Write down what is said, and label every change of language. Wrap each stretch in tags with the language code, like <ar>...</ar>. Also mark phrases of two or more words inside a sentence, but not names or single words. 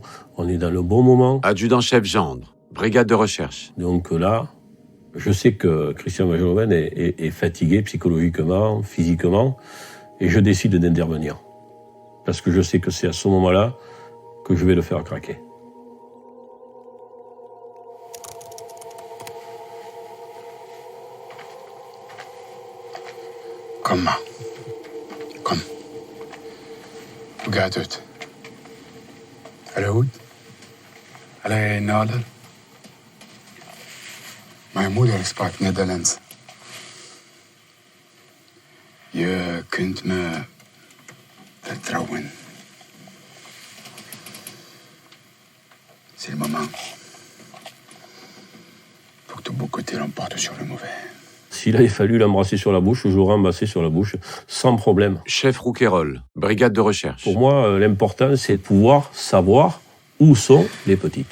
<fr>On est dans le bon moment. Adjudant-chef Gendre, brigade de recherche. Donc là, je sais que Christian Van Geloven est fatigué psychologiquement, physiquement. Et je décide d'intervenir. Parce que je sais que c'est à ce moment-là que je vais le faire craquer.</fr> <nl>Kom maar. Kom. Hoe gaat het? Alle goed? Alle in orde? Mijn moeder sprak Nederlands. Je kunt me vertrouwen.</nl> <fr>C'est le moment. Faut que ton beau côté l'emporte sur le mauvais. S'il avait fallu l'embrasser sur la bouche, je l'aurais embrassé sur la bouche, sans problème. Chef Rouquayrol, brigade de recherche. Pour moi, l'important, c'est de pouvoir savoir où sont les petites.</fr>